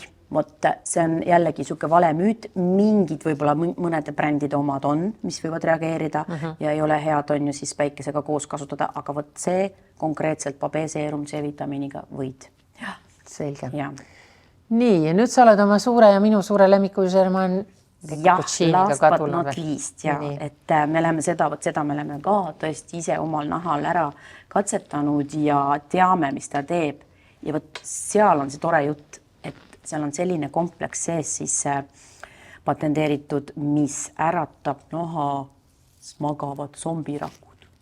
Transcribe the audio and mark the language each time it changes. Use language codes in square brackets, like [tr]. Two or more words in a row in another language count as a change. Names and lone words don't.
[et] Vot see on jällegi siuke vale müüt, mingid võib-olla mõnede brändide omad on, mis võivad reageerida ja ei ole head on ju siis päikesega koos kasutada, aga vot see konkreetselt pabeeseerum C-vitamiiniga võid. Selge. Ja. Nii, ja nüüd sa oled oma suure ja minu suure lemmiku German [en] last but not least, [et] et me oleme seda me oleme ka tõesti ise omal nahal ära katsetanud ja teame, mis ta teeb ja vot seal on see tore jutt, seal on selline kompleks sees siis patenteeritud, mis äratab nahas magavad zombirakud.